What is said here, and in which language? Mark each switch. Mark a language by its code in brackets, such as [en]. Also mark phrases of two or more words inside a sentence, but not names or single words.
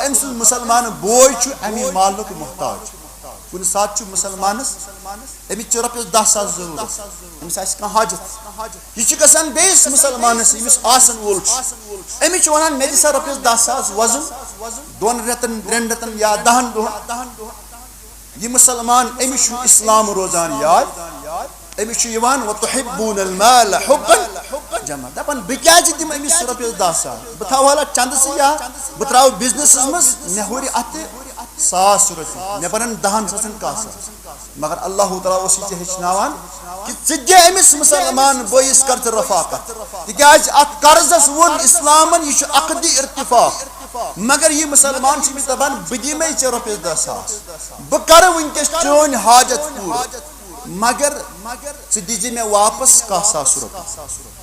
[ks] أمۍ سُنٛد مُسلمان بوے چھُ امہِ مالُک محتاج کُنہِ ساتہٕ چھُ مُسلمانس أمِس چھِ رۄپیس 10,000 ضروٗرت أمِس آسہِ کانٛہہ حاجت یہِ چھُ گژھان بیٚیِس مُسلمانس ییٚمِس آسن وول چھُ أمِس چھِ ونان مےٚ دِ سا رۄپیس 10,000 وزن 2 رٮ۪تن 3 رٮ۪تن یا 10 دۄہن یہِ مُسلمان أمِس چھُ اسلام روزان یاد أمِس چھُ یِوان [ar] وتحبون المال حبا جما [ks] دپان بہٕ کیازِ دِمہٕ أمِس رۄپیس 10,000 بہٕ تھاو حالہ چندسٕے یا بہٕ تراوٕ بِزنسس منٛز مےٚ ہُرِ اتھٕ 1,000 رۄپیہِ مےٚ بنن 10,000 کاہ مگر اللہ تعالیٰ اوس یہِ ہیٚچھناوان کہ ژٕ دِ أمِس مُسلمان بٲیِس کر ژٕ رفاقت تِکیازِ اتھ قرضس ووٚن اسلامن یہِ چھُ عقدِ ارتفاق مگر یہِ مُسلمان چھُ أمِس دپان بہٕ دِمے ژےٚ رۄپیس 10,000 بہٕ کرٕ وٕنکیٚس چٲنۍ حاجت پوٗرٕ مگر ژٕ دِزِ مےٚ واپس 1,000 رۄپیہِ